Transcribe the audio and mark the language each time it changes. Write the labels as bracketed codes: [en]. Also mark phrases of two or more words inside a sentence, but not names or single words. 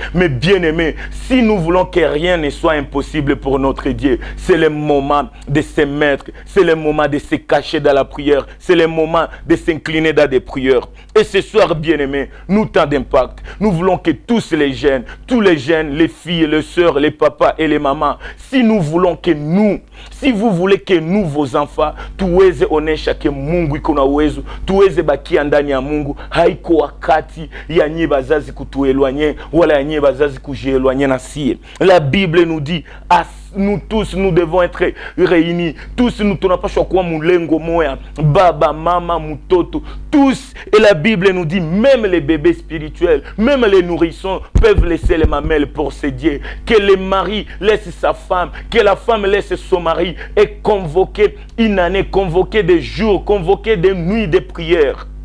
[fr] Mais bien aimé, si nous voulons que rien ne soit impossible pour notre Dieu, c'est le moment de se mettre, c'est le moment de se cacher dans la prière, c'est le moment de s'incliner dans des prières. Et ce soir, bien aimé, nous, temps d'impact, nous voulons que tous les jeunes, les filles, les sœurs, les papas et les mamans, si nous voulons que nous, si vous voulez que nous, vos enfants, [sw] tuweze onesha ke Mungu iko na uwezo, tuweze bakia ndani ya Mungu, haiko wakati ya nyie bazazi kutuelwanye, wala ya nyie bazazi kujielwanye na sie. [fr] La Bible nous dit, nous tous, nous devons être réunis. Tous, nous n'avons pas choisi [ln] moulengo moya, [fr] baba, mama, mutoto, tous. Et la Bible nous dit, même les bébés spirituels, même les nourrissons peuvent laisser les mamelles pour se dire. Que le mari laisse sa femme, que la femme laisse son mari et convoquer une année, convoquer des jours, convoquer des nuits de prière.